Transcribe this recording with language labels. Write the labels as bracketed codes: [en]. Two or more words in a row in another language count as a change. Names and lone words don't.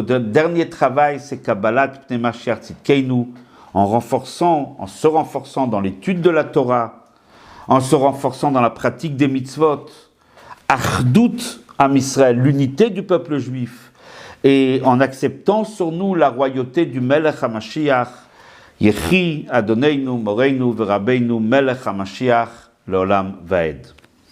[fr] dernier travail, c'est [he] קבלת פני משיח צדקנו, [fr] en se renforçant dans l'étude de la Torah, en se renforçant dans la pratique des mitzvot, [he] אחדות עם ישראל, [fr] l'unité du peuple juif, et en acceptant sur nous la royauté du [he] מלך המשיח יחי אדוננו מורנו ורבינו מלך המשיח לעולם ועד.